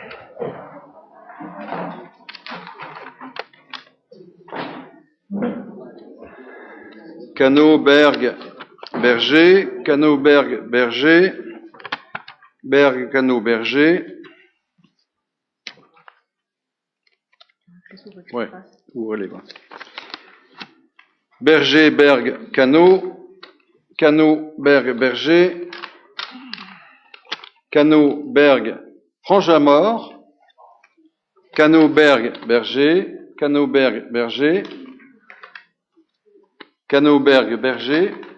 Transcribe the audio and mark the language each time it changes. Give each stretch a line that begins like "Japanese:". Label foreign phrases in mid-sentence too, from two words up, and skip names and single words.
French: Cano, Berg, Berger, Cano, Berg, Berger, Berg, Cano, Berger. Ouais, ouvrez les bras. Berger, Berg, Cano, Cano, Berg, Berger, Cano, Berg, Franche-Jamor, Cano, Berg, Berger, Cano, Berg, Berger, Cano, Berg, Berger,